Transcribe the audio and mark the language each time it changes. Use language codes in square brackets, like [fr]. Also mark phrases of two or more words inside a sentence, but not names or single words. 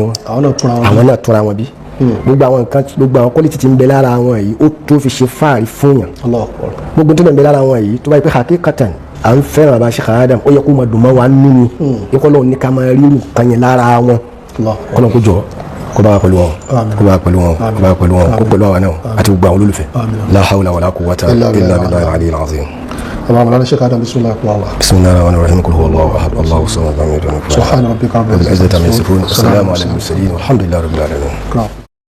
[yo] wọn àwọn náà túnra wọn bí gbogbo àwọn nǹkan gbogbo àwọn quality tí ń bẹ lára wọn yìí ó tó fi ṣe fáàrí fún yàn gbogbo tó ń bẹ lára wọn yìí tó bá yẹ pé hakikatan à ń fẹ́ràn bàbá Sheikh Adam ó yẹ kó máa dùn mọ́ wa nínú ikọ́ lọ́wọ́ ní ká máa rí irú kan yẹn lára wọn kọ́nà kó jọ kó bá wa pẹ̀lú wọn kó bá wa pẹ̀lú wọn kó bá wa pẹ̀lú wọn kó pẹ̀lú àwọn náà àti gbogbo àwọn olólùfẹ́ [ar] لا حول ولا قوة إلا بالله العلي العظيم. مولانا الشيخ آدم بسم الله الرحمن الرحيم. بسم الله الرحمن الرحيم قل هو الله احد الله الصمد لم يلد ولم يولد سبحان ربك رب العزة عما يصفون والسلام على المرسلين والحمد لله رب العالمين.